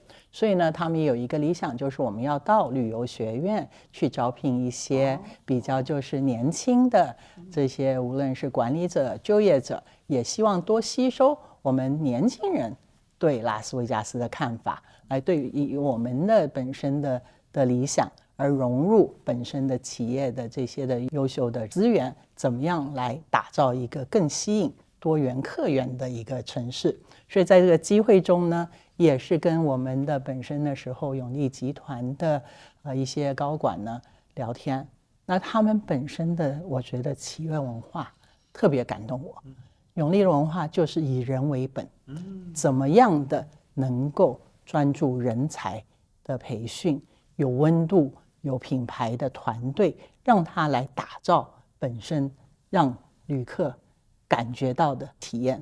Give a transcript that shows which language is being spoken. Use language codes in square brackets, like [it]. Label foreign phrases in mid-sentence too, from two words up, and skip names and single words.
[zh] 所以呢，他們也有一個理想，就是我們要到旅遊學院去招聘一些比較就是年輕的這些，無論是管理者、就業者，也希望多吸收我們年輕人對拉斯維加斯的看法，來對於我們的本身的理想，而融入本身的企業的這些的優秀的資源，怎麼樣來打造一個更吸引多元客源的一個城市。所以在這個機會中呢，也是跟我們的本身的時候永利集團的一些高管呢聊天，那他們本身的我覺得企業文化特別感動我。永利的文化就是以人為本，怎麼樣的能夠專注人才的培訓，有溫度、有品牌的團隊，讓他來打造本身讓旅客感覺到的體驗。